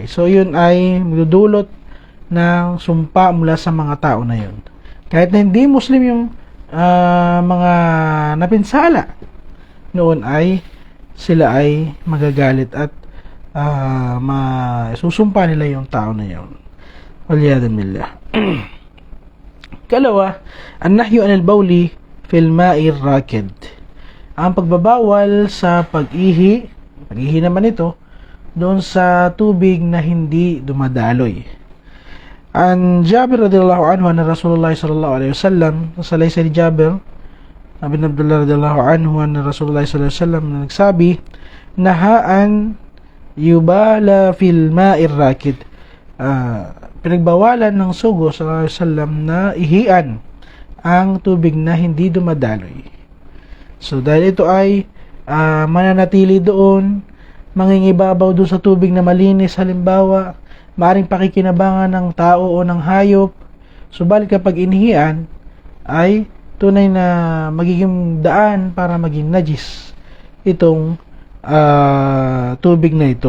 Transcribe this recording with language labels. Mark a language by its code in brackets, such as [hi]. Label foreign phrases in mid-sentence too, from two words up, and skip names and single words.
[tl] So yun ay magdudulot ng sumpa mula sa mga tao na yun. Kahit na hindi Muslim yung mga napinsala noon ay sila ay magagalit at susumpa nila yung tao na yun. [ar] والعياذ بالله. كلاوا النهي عن البول في الماء الراكد. [tl] Ang pagbabawal sa pag-ihi naman ito doon sa tubig na hindi dumadaloy. [ar] عن جابر رضي الله عنه [tl] na [ar] رسول الله صلى الله عليه وسلم, [tl] sa salaysay ni Jabir bin Abdullah [ar] رضي الله عنه [tl] na Rasulullah [ar] صلى الله عليه وسلم [tl] na nagsabi, [ar] نهى أن يبال في الماء الراكد. [tl] Pinagbawalan ng sugo [ar] صلى الله عليه وسلم [tl] na ihian ang tubig na hindi dumadaloy. So dahil ito ay mananatili doon, mangingibabaw doon sa tubig na malinis, halimbawa maaring pakikinabangan ng tao o ng hayop, subalit kapag inihian ay tunay na magiging daan para maging najis itong tubig na ito.